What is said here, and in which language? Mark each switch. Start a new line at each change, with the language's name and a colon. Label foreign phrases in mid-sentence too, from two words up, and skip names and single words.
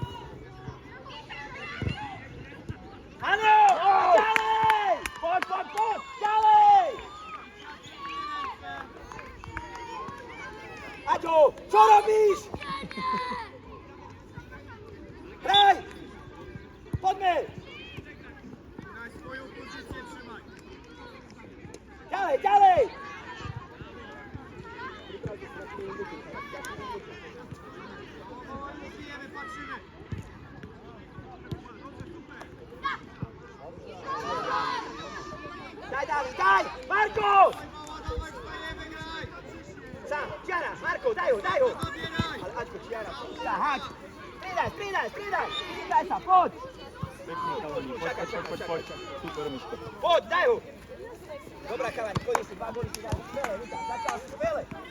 Slovak: Áno! Ďalej! Poď! Ďalej! Aďo, čo robíš? Hraj! Poďme!
Polish: Na swoją pozycję trzymaj!
Slovak: Ďalej!
Polish: Powoli bijemy, patrzymy!
Slovak: Daj! Marko!
Polish: Dawaj, wstajemy, graj!
Slovak: Sám, Čiara, Marko, daj ho!
Polish: Zabieraj!
Slovak: Ale Aďko, Čiara, háč! Strídaj! Strídaj sa, poď! Pekný chalani, poď. Super, Miško. Poď, daj ho! Dobrá, chalani, chodí si 2 góly, si dali skvelé, Luka, začal si skvelé.